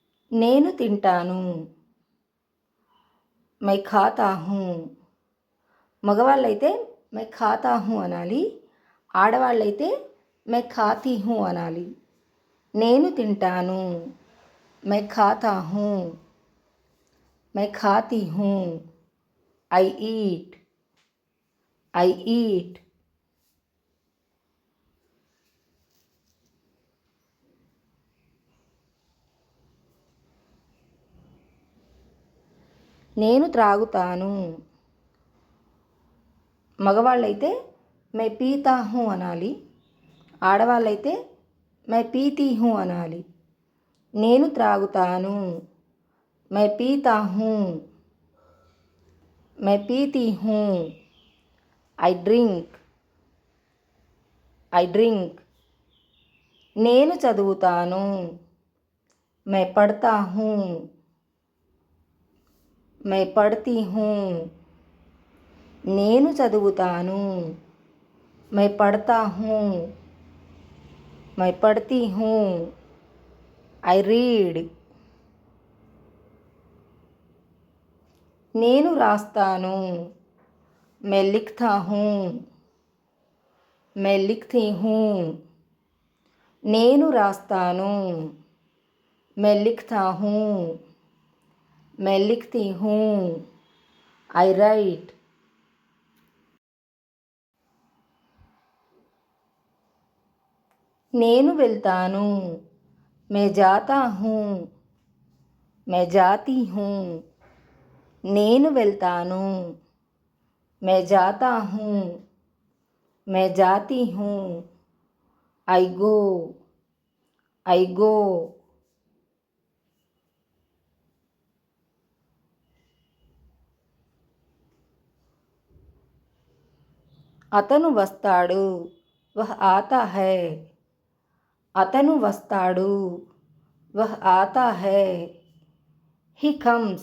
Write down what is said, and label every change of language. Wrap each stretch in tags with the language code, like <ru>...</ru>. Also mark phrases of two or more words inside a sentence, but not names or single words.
<te>నేను తింటాను.</te> <hi>मैं खाता हूँ.</hi> <te>మగవాళ్ళైతే</te> <hi>मैं खाता हूँ</hi> <te>అనాలి. ఆడవాళ్ళైతే</te> <hi>मैं खाती हूँ</hi> <te>అనాలి. నేను తింటాను.</te> <hi>मैं खाता हूँ. मैं खाती हूँ.</hi> <en>I eat. I eat.</en> <te>నేను త్రాగుతాను. మగవాళ్ళైతే</te> <hi>मैं पीता हूँ</hi> <te>అనాలి. ఆడవాళ్ళైతే</te> <hi>मैं पीती हूँ</hi> <te>అనాలి. నేను త్రాగుతాను.</te> <hi>मैं पीता हूँ. मैं पीती हूँ.</hi> <en>I drink. I drink.</en> <te>నేను చదువుతాను.</te> <hi>मैं पढ़ता हूँ. मैं पढ़ती हूँ.</hi> <te>నేను చదువుతాను.</te> <hi>मैं पढ़ता हूँ. मैं पढ़ती हूँ.</hi> <en>I read.</en> <te>నేను రాస్తాను.</te> <hi>मैं लिखता हूँ. मैं लिखती हूँ.</hi> <te>నేను రాస్తాను.</te> <hi>मैं लिखता हूँ. मैं लिखती हूँ.</hi> <en>I write.</en> <te>నేను వెళ్తాను.</te> <hi>मैं जाता हूँ. मैं जाती हूँ.</hi> <te>నేను వెళ్తాను.</te> <hi>मैं जाता हूँ. मैं जाती हूँ.</hi> <en>I go. I go.</en> <te>అతను వస్తాడు.</te> <hi>वह आता है.</hi> <te>అతను వస్తాడు.</te> <hi>वह आता है.</hi> <en>He comes.</en>